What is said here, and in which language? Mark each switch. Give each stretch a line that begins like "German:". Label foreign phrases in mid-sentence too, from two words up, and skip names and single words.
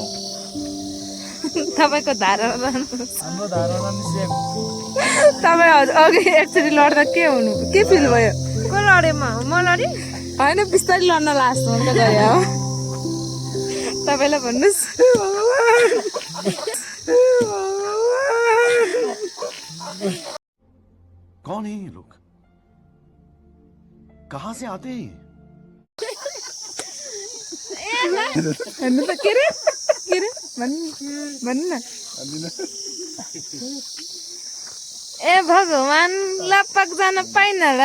Nepali: तपाईँको धारणा हाम्रो धारणा नि सेम तपाईँ अघि एकचोटि लड्दा के हुनु के फिल भयो को लडेँ म लडेँ होइन बिस्तारै लड्न लास्ट मात्रै गयो तपाईँलाई भन्नुहोस्
Hindi: कौन है ये लोग कहाँ से आते हैं
Nepali: भन्नु त के रे भन्नु न ए भगवान् लाप्पाक जान पाइन र